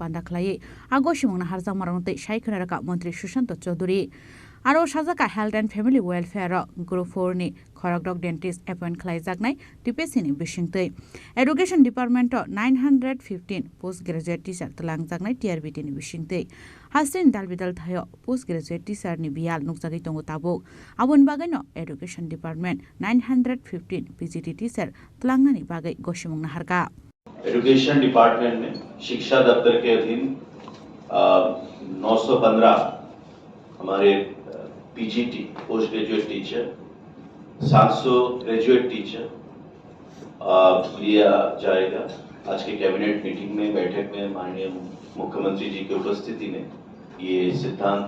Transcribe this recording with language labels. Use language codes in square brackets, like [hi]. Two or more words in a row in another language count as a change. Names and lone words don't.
[trp] panda khlai agoshimungna harjak marangtei shaikhonaraka mantri Susanto Chaudhary aro sajaka [en] Health and Family Welfare Group 4 [trp] ni khorokdok [en] dentist appoint [trp] khlaijaknai TPSC ni bisingtei [en] Education Department 915 postgraduate teacher [trp] tlanjaknai TRBT ni bisingtei Hasin dalbidal thayo [en] postgraduate teacher [trp] ni bial nukjagi tongo tabuk abon bagano [en] Education Department 915 PGT teacher [trp] tlangnani bagai goshimungna harka [en] Education Department [hi] में शिक्षा दफ्तर के अधीन 915 हमारे [en] PGT post graduate teacher 700 graduate teacher [hi] लिया जाएगा। आज के [en] cabinet meeting [hi] में बैठक में माननीय मुख्यमंत्री जी की उपस्थिति में ये सिद्धांत